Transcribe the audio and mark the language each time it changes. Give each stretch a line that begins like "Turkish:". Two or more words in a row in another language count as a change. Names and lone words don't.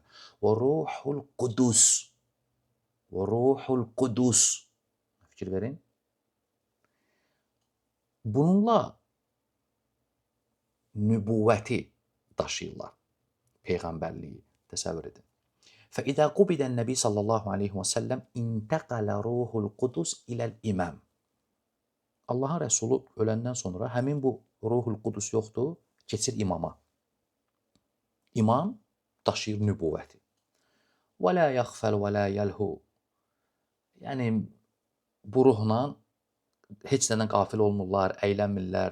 Azerbaijani: Və
Arabic: روح القدس.
Azerbaijani: Və
Arabic: روح القدس.
Azerbaijani: Fikir verin. Bununla nübüvvəti daşıyırlar. Peyğəmbərliyi təsəvvür edin.
Arabic: فإذا قبض النبي صلى الله عليه وسلم انتقل روح القدس إلى الإمام.
Azerbaijani: Allahın Rəsulu öləndən sonra həmin bu
Arabic: روح القدس
Azerbaijani: yoxdur, keçir imama. İmam daşıyır nübüvvəti.
Arabic: و لا يغفل و لا يلهو.
Azerbaijani: Yəni bu ruhla heç nədən qafil olmurlar, əylənmirlər.